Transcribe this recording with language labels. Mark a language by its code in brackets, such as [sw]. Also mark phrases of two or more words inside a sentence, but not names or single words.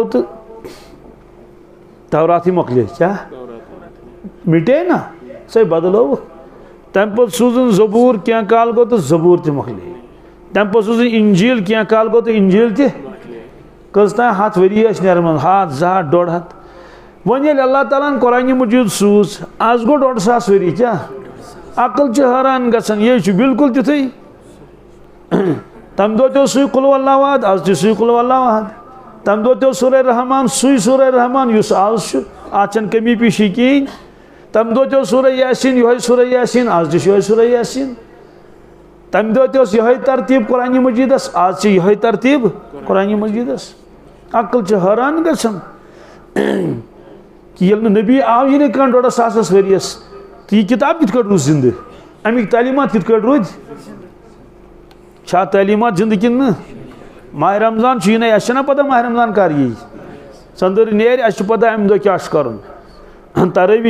[ks] تہٕ توراتٕے مۄکلے کیٛاہ مِٹے نا سۄے بدلٲوٕکھ تمہِ پتہٕ سوٗزُن زبوٗر کینٛہہ کال گوٚو تہٕ زبوٗر تہِ مۄکلے تمہِ پتہٕ سوٗزُن انجیٖل کینٛہہ کال گوٚو تہٕ انجیٖل تہِ کٔژ تام 100 ؤری ٲسۍ نیران 100 200 150 وۄنۍ ییٚلہِ اللہ تعالیٰ ہن قرآنہِ مجیٖد سوٗز آز گوٚو 150 ؤری کیٛاہ عقل چھِ حٲران گژھان یے چھُ بالکل تیُتھُے تمہِ دۄہ تہِ اوس سُے [ar] قُل ہُوَ اللہُ احد [ks] آز تہِ سُے [ar] قُل ہُوَ اللہُ احد [ks] تمہِ دۄہ تہِ اوس سورہ رحمان سُے سورہ رحمان یُس آز چھُ اتھ چھنہٕ کمی پیٖشی کِہیٖنۍ تمہِ دۄہ تہِ اوس سورہ یاسیٖن یِہوے سورہ یاسیٖن آز تہِ چھُ یِہوے سورہ یاسیٖن تمہِ دۄہ تہِ اوس یِہوے ترتیٖب قرآنہِ مجیٖدس آز چھِ یِہوے ترتیٖب قرآنہِ مجیٖدس عقل چھِ حٲران گژھان کہ ییٚلہِ نہٕ نبی آوٕے نہٕ کانٛہہ 150 ؤرِیَس تہٕ یہِ کِتاب کِتھ کٲٹھۍ روٗز زِندٕ اَمِکۍ تعلیٖمات کِتھ کٲٹھۍ روٗدۍ چھا تعلیٖمات زِندٕ کِنہٕ نہٕ ماہ رمضان چھُ یِنَے اَسہِ چھَنا پتہ ماہ رمضان کر یی ژٔندٕر نیرِ اَسہِ چھُ پتہ اَمہِ دۄہ کیٛاہ چھُ کرُن تراویح